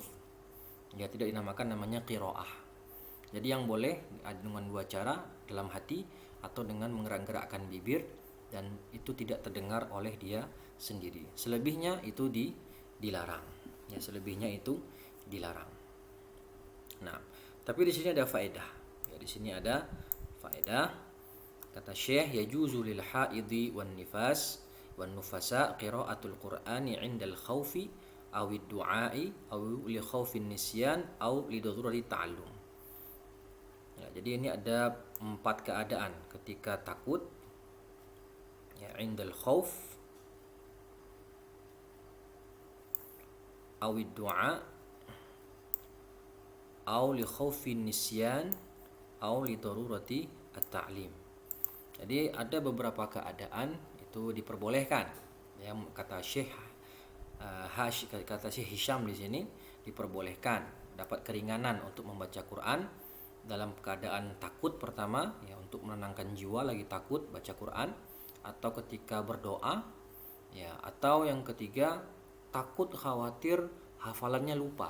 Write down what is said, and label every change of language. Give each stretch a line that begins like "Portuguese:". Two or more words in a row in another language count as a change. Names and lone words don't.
Indonesian: Ya, tidak dinamakan namanya qiraah. Jadi yang boleh dengan 2 cara, dalam hati atau dengan menggerak-gerakkan bibir, dan itu tidak terdengar oleh dia sendiri. Selebihnya itu dilarang. Ya, selebihnya itu dilarang. Nah, tapi di sini ada faedah. Ya, di sini ada faedah. Kata Syekh,
Arabic: يجوز للحائض والنفاس والنفساء قراءة القرآن عند الخوف أو الدعاء أو لخوف النسيان أو لضرورة التعلم.
Indonesian: Ya, jadi ini ada 4 keadaan ketika takut, ya
Arabic: عند الخوف أو الدعاء أو لخوف النسيان أو لضرورة التعليم.
Indonesian: Jadi ada beberapa keadaan itu diperbolehkan. Ya, kata Syekh Hisham di sini diperbolehkan, dapat keringanan untuk membaca Quran dalam keadaan takut pertama, ya untuk menenangkan jiwa lagi takut baca Quran, atau ketika berdoa, ya atau yang ketiga takut khawatir hafalannya lupa.